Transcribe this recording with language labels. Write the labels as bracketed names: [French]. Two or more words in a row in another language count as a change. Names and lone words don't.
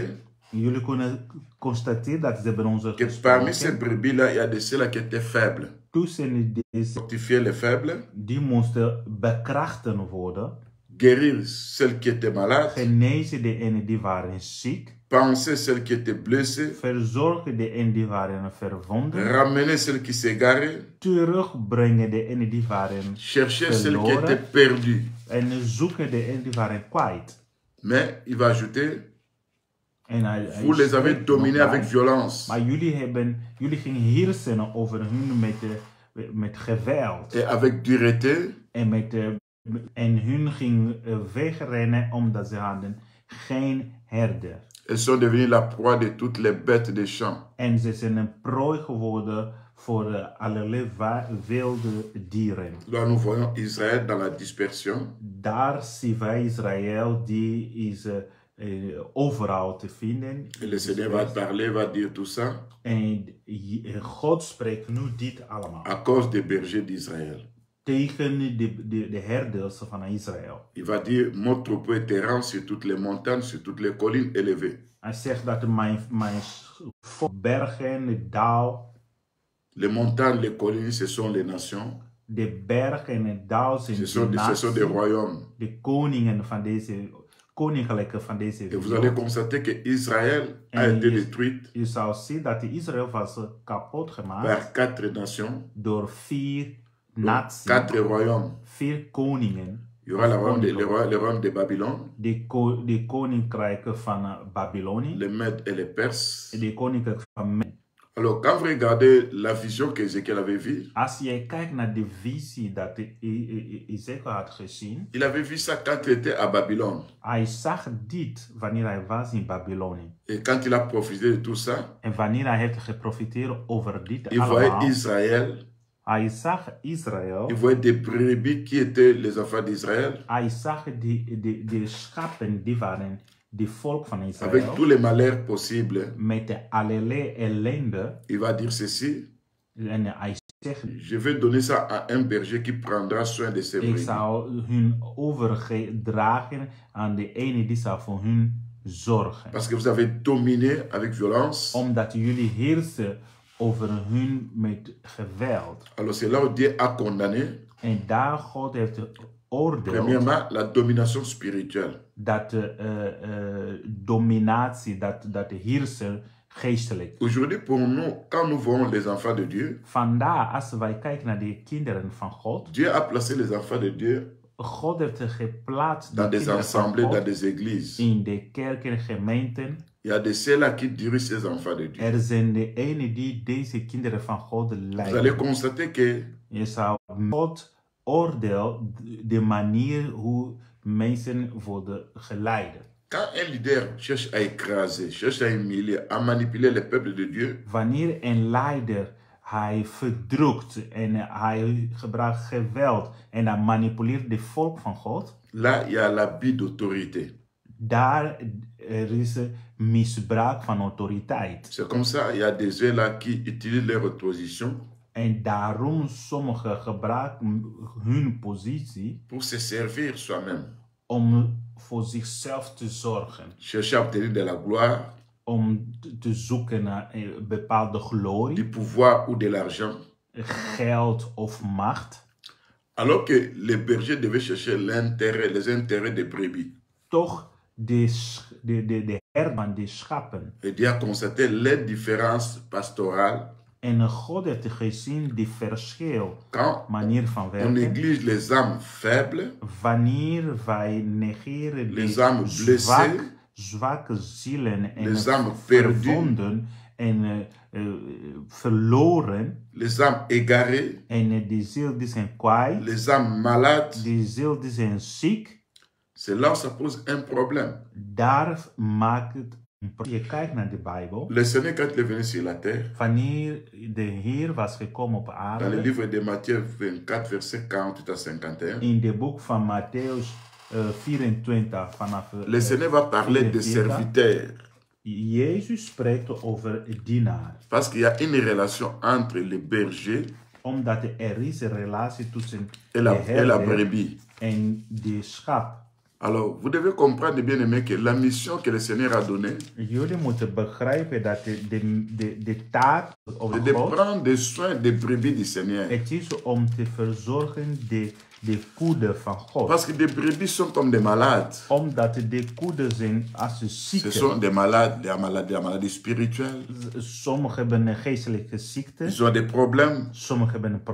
[Dutch] Jullie kunnen constateren dat ze bij ons [French] que parmi ces brebis-là, il y a de ceux-là qui étaient faibles. [Dutch] Tussen deze [French] Fortifier les faibles. [Dutch] Die moesten bekrachten worden. [French] Guérir celles qui étaient malades. [Dutch] Genezen de ene die waren ziek. [French] Penser celles qui étaient blessées. [Dutch] Verzorgen de ene die waren verwonden. [French] Ramener celles qui s'égaraient. [Dutch] Terugbrengen de ene die waren [French] chercher celles qui [Dutch] verloren. [French] étaient perdues. [Dutch] En zoeken de ene die waren kwijt. [French] Mais il va ajouter, vous les avez [Dutch] spreekt [French] dominés [Dutch] nog [French] avec [Dutch] bij. [French] violence. [Dutch] Maar jullie gingen heersen over hun met geweld. [French] Et avec dureté. [Dutch] En hun ging wegrennen omdat ze hadden geen herder. [French] Elles sont devenues la proie de toutes les bêtes des champs. [Dutch] En ze zijn een prooi geworden voor allerlei wilde dieren. [French] Là, nous voyons Israël dans la dispersion. [Dutch] Daar zien wij Israël, die is overal te vinden. [French] Et le Seigneur va parler, va dire tout ça. [Dutch] En God spreekt nu dit allemaal. [French] À cause des bergers d'Israël. [Dutch] Tegen de herders van Israël. [French] Il va dire, mon troupeau est errant sur toutes les montagnes, sur toutes les collines élevées. [Dutch] Hij zegt dat mijn bergen, de dal. [French] Les montagnes, les collines, ce sont les nations. [Dutch] De bergen en de dal zijn [French] ce sont des royaumes. [Dutch] De koningen van deze koninklijke van deze wereld. [French] Et vous allez constater que Israël a été détruite. [Dutch] Je zou zien dat Israël was kapot gemaakt. [French] Par 4 nations. [Dutch] Door 4 naties. [French] 4 royaumes. [Dutch] 4 koningen. [French] Il y aura le royaume de Babylone. [Dutch] De koninkrijken van Babylonie. [French] Les Mèdes et les Perses. [Dutch] De koninkrijken van Med. [French] Alors, quand vous regardez la vision qu'Ézéchiel avait vue, [Dutch] als je kijkt naar de visie dat Ezekiel had gezien, [French] il avait vu ça quand il était à Babylone. [Dutch] Hij zag dit wanneer hij was in Babylonie. [French] Et quand il a profité de tout ça, [Dutch] en wanneer hij heeft geprofiteerd over dit [French] il voyait Israël. [Dutch] Hij zag Israël. [French] Il voyait des brebis qui étaient les enfants d'Israël. [Dutch] Hij zag de schapen die waren de volk van Israël. [French] Avec tous les malheurs possibles. [Dutch] Met allerlei ellende. [French] Il va dire ceci. [Dutch] En hij zegt, [French] je vais donner ça à un berger qui prendra soin de ses brebis. [Dutch] Ik zal hun overdragen aan de ene die zal voor hun zorgen. [French] Parce que vous avez dominé avec violence. [Dutch] Omdat jullie heersen over hun met geweld. [French] Alors c'est là où Dieu a condamné. [Dutch] En daar God heeft geoordeeld. [French] Premièrement, la domination spirituelle. [Dutch] Dat dominatie, dat heersen geestelijk. [French] Aujourd'hui pour nous, quand nous voyons les enfants de Dieu, [Dutch] Vandaar, als wij kijken naar de kinderen van God, [French] Dieu a placé les enfants de Dieu [Dutch] God heeft geplaatst [French] dans des assemblées, [Dutch] God [French] dans des églises. [Dutch] in de kerken en gemeenten. [French] Il y a de ceux-là qui dirigent ces enfants de Dieu. [Dutch] Er zijn de ene die deze kinderen van God [French] Vous allez [Dutch] leiden. [French] constater que [Dutch] Je zou God oordeel de manier hoe mensen worden geleid. [French] quand un leader cherche à écraser, cherche à humilier, à manipuler le peuple de Dieu, [Dutch] Wanneer een leider hij verdrukt en hij gebruikt geweld en hij manipuleert de volk van God, [French] là, il y a l'abus d'autorité. [Dutch] daar er is misbruik van autoriteit. [French] C'est comme ça, il y a des ceux-là qui utilisent leur opposition [Dutch] En daarom sommigen gebruiken hun positie [French] pour se servir soi-même, [Dutch] om voor zichzelf te zorgen. [French] chercher à obtenir de la gloire, [Dutch] Om te zoeken naar bepaalde [French] du [Dutch] glorie, [French] pouvoir ou de l'argent, [Dutch] geld of macht. [French] alors que les bergers devaient chercher l'intérêt, les intérêts des brebis. [Dutch] Toch de herder, de schapen. [French] Et Dieu a constaté les différences pastorales [Dutch] En God heeft gezien die verschil, [French] quand [Dutch] manier van [French] on [Dutch] werken. [French] néglige les âmes faibles, [Dutch] Wanneer wij negeren [French] les [Dutch] de [French] âmes blessées, [Dutch] zwakke zielen en [French] les âmes perdues, [Dutch] verwonden en verloren. [French] les âmes égarées, [Dutch] En de ziel die zijn kwijt, [French] les âmes malades, [Dutch] de ziel die zijn ziek. [French] c'est là où ça pose un problème. [Dutch] Daar maakt het een probleem. Je kijkt naar de Bijbel. [French] Le Seigneur, quand il est venu sur la terre, [Dutch] Wanneer de Heer was gekomen op [French] dans le [Dutch] aarde, [French] livre de Matthieu 24, verset 48 à 51, [Dutch] in de boek van Matthäus 24 vanaf [French] le Seigneur va parler de [Dutch] 44, [French] serviteurs. [Dutch] Jezus spreekt over dienaar. [French] Parce qu'il y a une relation entre le berger [Dutch] Omdat er is een relatie tussen [French] et [Dutch] de [French] la [Dutch] herder [French] brebis. [Dutch] en de schap. [French] Alors, vous devez comprendre, bien aimé, que la mission que le Seigneur a donnée, [Dutch] Jullie moeten begrijpen dat de taak of [French] c'est de [Dutch] God, [French] prendre soin des brebis du Seigneur. [Dutch] het is om te verzorgen de koede van God. [French] Parce que des brebis sont comme des malades. [Dutch] Omdat de koede zijn als [French] Ce [Dutch] zieken. [French] sont des malades, des maladies spirituelles. [Dutch] Sommigen hebben een geestelijke ziekte. [French] Ils ont des problèmes. [Dutch] Sommigen hebben [French] Il y a